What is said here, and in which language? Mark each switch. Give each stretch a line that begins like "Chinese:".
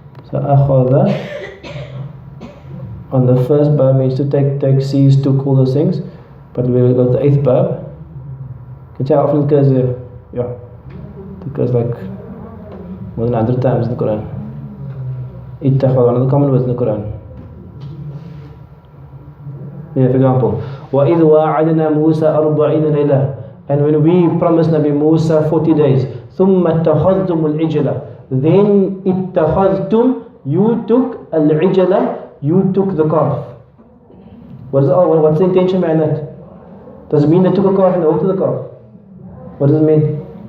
English: So أخذ on the first bab means to take, seize, took, all those things. But we will go to the 8th bab. Can you tell how often it occurs there? Yeah. It occurs like more than 100 times in the Quran. Ittakhadha, one of the common words in the Quran. Yeah, for example,
Arabic: وَإِذْ وَاعَدْنَا مُوسَى 40 لَيْلَةً.
English: And when we promised Nabi Musa 40 days,
Arabic: ثُمَّ اتَّخَذْتُمُ الْعِجْلَ.
English: Then اتَّخَذْتُم, you took al-ijla, you took the calf. What's the intention behind that? Does it mean they took a calf and they walked to the calf? What does it mean?